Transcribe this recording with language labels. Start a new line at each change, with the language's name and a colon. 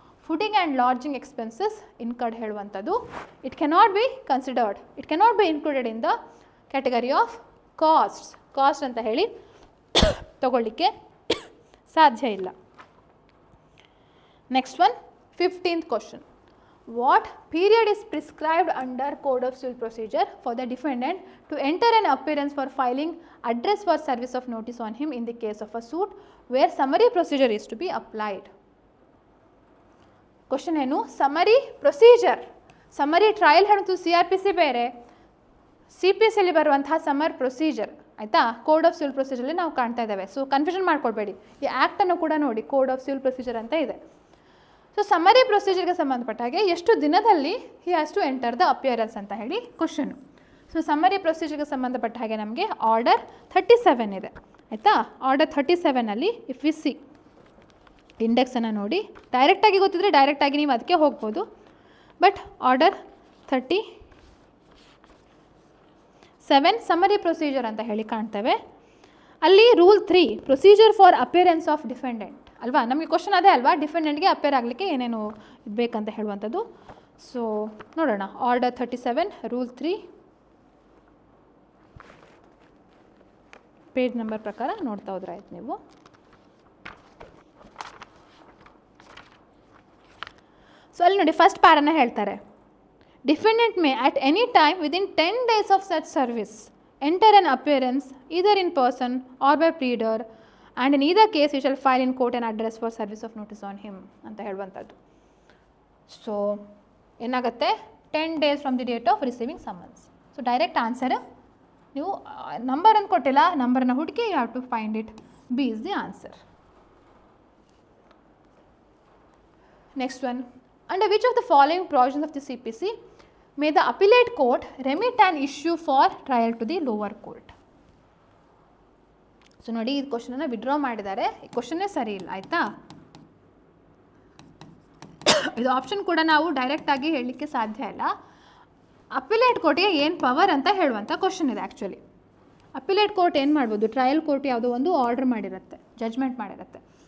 English: fooding and lodging expenses incurred ಹೇಳುವಂಥದ್ದು it cannot be considered, it cannot be included in the category of cost
Kannada: ಅಂತ ಹೇಳಿ ತಗೊಳ್ಳಿಕ್ಕೆ ಸಾಧ್ಯ ಇಲ್ಲ.
English: Next one 15th question. What period is prescribed under Code of Civil Procedure for the defendant to enter an appearance for filing address for service of notice on him in the case of a suit where summary procedure is to be applied?
Kannada: Question ಏನು, summary procedure, summary trial ಹೇಳೋದು CRPC ಬೇರೆ, CPCಯಲ್ಲಿ ಬರುವಂತಹ summer procedure ಆಯಿತಾ, code of civil ಪ್ರೊಸೀಜರಲ್ಲಿ ನಾವು ಕಾಣ್ತಾ ಇದ್ದೇವೆ. So confusion ಮಾಡ್ಕೊಳ್ಬೇಡಿ, ಈ ಆ್ಯಕ್ಟನ್ನು ಕೂಡ ನೋಡಿ, ಕೋಡ್ ಆಫ್ ಸಿವಿಲ್ ಪ್ರೊಸೀಜರ್ ಅಂತ ಇದೆ. ಸೊ ಸಮರಿ ಪ್ರೊಸೀಜರ್ಗೆ ಸಂಬಂಧಪಟ್ಟ ಹಾಗೆ ಎಷ್ಟು ದಿನದಲ್ಲಿ
English: he has to enter the appearance
Kannada: ಅಂತ ಹೇಳಿ ಕ್ವಶನು. ಸೊ ಸಮರಿ ಪ್ರೊಸೀಜರ್ಗೆ ಸಂಬಂಧಪಟ್ಟ ಹಾಗೆ ನಮಗೆ ಆರ್ಡರ್ 37 ಇದೆ ಆಯಿತಾ. ಆರ್ಡರ್ 37ಅಲ್ಲಿ
English: if we see
Kannada: ಇಂಡೆಕ್ಸನ್ನು ನೋಡಿ, ಡೈರೆಕ್ಟಾಗಿ ಗೊತ್ತಿದ್ರೆ ಡೈರೆಕ್ಟಾಗಿ ನೀವು ಅದಕ್ಕೆ ಹೋಗ್ಬೋದು. ಬಟ್ ಆರ್ಡರ್ 37 ಸಮರಿ ಪ್ರೊಸೀಜರ್ ಅಂತ ಹೇಳಿ ಕಾಣ್ತೇವೆ.
English: ಅಲ್ಲಿ rule 3 procedure for appearance of defendant ಅಲ್ವಾ.
Kannada: ನಮಗೆ ಕ್ವಶನ್ ಅದೇ ಅಲ್ವಾ, ಡಿಫೆಂಡೆಂಟ್ಗೆ ಅಪೇರ್ ಆಗಲಿಕ್ಕೆ ಏನೇನು ಬೇಕಂತ ಹೇಳುವಂಥದ್ದು. ಸೊ ನೋಡೋಣ, ಆರ್ಡರ್ 37 ರೂಲ್ 3 ಪೇಜ್ ನಂಬರ್ ಪ್ರಕಾರ ನೋಡ್ತಾ ಹೋದ್ರೆ ಆಯ್ತು ನೀವು. ಸೊ ಅಲ್ಲಿ ನೋಡಿ ಫಸ್ಟ್ ಪ್ಯಾರನ್ನ ಹೇಳ್ತಾರೆ,
English: defendant may at any time within 10 days of such service enter an appearance either in person or by pleader and in either case he shall file in court an address for service of notice on him
Kannada: ಅಂತ ಹೇಳುವಂಥದ್ದು.
English: So ಏನಾಗುತ್ತೆ, 10 days from the date of receiving summons.
Kannada: So direct answer ನೀವು ನಂಬರನ್ನು ಕೊಟ್ಟಿಲ್ಲ, ನಂಬರನ್ನು ಹುಡುಕಿ
English: You have to find it. B is the answer. Next one, under which of the following provisions of the CPC may the appellate court remit an issue for trial to the lower court?
Kannada: So ನೋಡಿ, ಈ ಕ್ವಶನನ್ನು withdraw ಮಾಡಿದ್ದಾರೆ, ಈ ಕ್ವಶನ್ನೇ ಸರಿ ಇಲ್ಲ ಆಯಿತಾ. ಇದು option ಕೂಡ ನಾವು ಡೈರೆಕ್ಟಾಗಿ ಹೇಳಲಿಕ್ಕೆ ಸಾಧ್ಯ ಇಲ್ಲ. ಅಪಿಲೇಟ್ ಕೋರ್ಟಿಗೆ ಏನು ಪವರ್ ಅಂತ ಹೇಳುವಂಥ ಕ್ವಶನ್ ಇದೆ ಆ್ಯಕ್ಚುಲಿ. ಅಪಿಲೇಟ್ ಕೋರ್ಟ್ ಏನು ಮಾಡ್ಬೋದು, ಟ್ರಯಲ್ ಕೋರ್ಟ್ ಯಾವುದೋ ಒಂದು ಆರ್ಡರ್ ಮಾಡಿರುತ್ತೆ, ಜಜ್ಮೆಂಟ್ ಮಾಡಿರುತ್ತೆ.